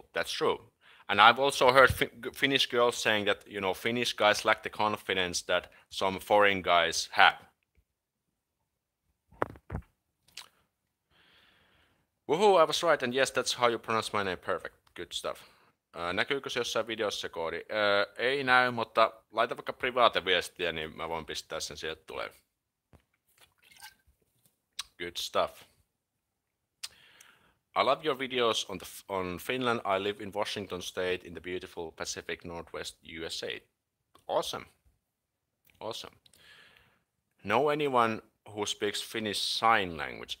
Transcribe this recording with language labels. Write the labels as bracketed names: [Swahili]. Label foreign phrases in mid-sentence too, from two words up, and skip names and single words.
[English] That's true. And I've also heard Finnish girls saying that Finnish guys lack the confidence that some foreign guys have. Woohoo, I was right, and yes, that's how you pronounce my name. Perfect. Good stuff. [Finnish] Näkyykö se jossain videossa se koodi? Ei näy, mutta laita vaikka privaateviestiä, niin mä voin pistää sen sieltä tulee. [English] Good stuff. I love your videos on Finland. I live in Washington State in the beautiful Pacific Northwest USA. Awesome. Awesome. Know anyone who speaks Finnish sign language?